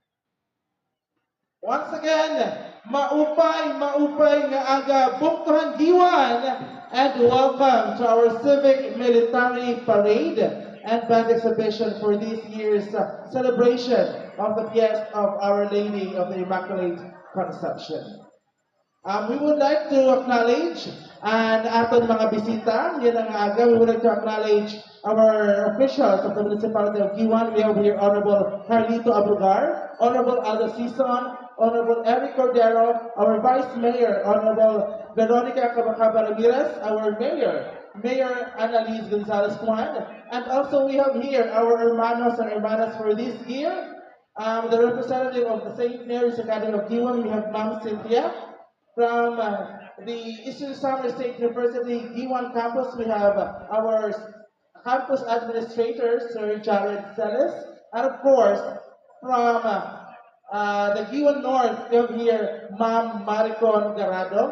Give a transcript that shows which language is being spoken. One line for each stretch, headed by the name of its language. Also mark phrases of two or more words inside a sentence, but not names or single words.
English: Once again,
Waray: maupay nga aga
English: Buktuhan Diwan, and welcome to our civic military parade and band exhibition for this year's celebration of the Fiesta of Our Lady of the Immaculate Conception. We would like to acknowledge and
Waray: aton mga bisita, yan ang aga,
English: we would like to acknowledge our officials of the municipality of Giwan. We have here Honorable Carlito Abrugar, Honorable Aldo Sison, Honorable Eric Cordero, our Vice Mayor, Honorable Veronica Cabacaba Ramirez, our Mayor, Mayor Annalise Gonzalez Juan, and also we have here our hermanos and hermanas for this year. The representative of the St. Mary's Academy of Giwan, we have Ma'am Cynthia. From the Eastern Summer State University Giwan campus, we have our campus administrator, Sir Jared Celis, and of course, from the Giwan North, we have here Ma'am Maricon Garado.